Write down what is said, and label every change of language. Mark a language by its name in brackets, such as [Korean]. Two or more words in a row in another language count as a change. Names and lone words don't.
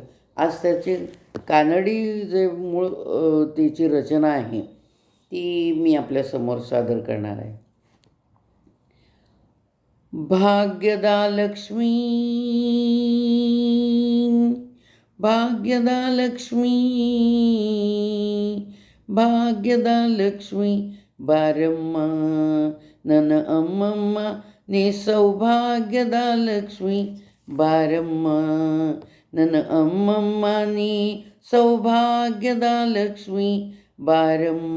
[Marathi] आज त्याची कानडी जे मूळ त्याची रचना आहे ती मी आपल्यासमोर सादर करणार आहे. [Kannada] ಭಾಗ್ಯದಾ ಲಕ್ಷ್ಮಿ, ಭಾಗ್ಯದಾ ಲಕ್ಷ್ಮಿ, ಭಾಗ್ಯದ ಲಕ್ಷ್ಮಿ ಬಾರಮ್ಮ ನನ್ನ ಅಮ್ಮಮ್ಮ, ನೀ ಸೌಭಾಗ್ಯದ ಲಕ್ಷ್ಮಿ ಬಾರಮ್ಮ ನನ್ನ ಅಮ್ಮಮ್ಮ, ನೀ ಸೌಭಾಗ್ಯದ ಲಕ್ಷ್ಮಿ ಬಾರಮ್ಮ.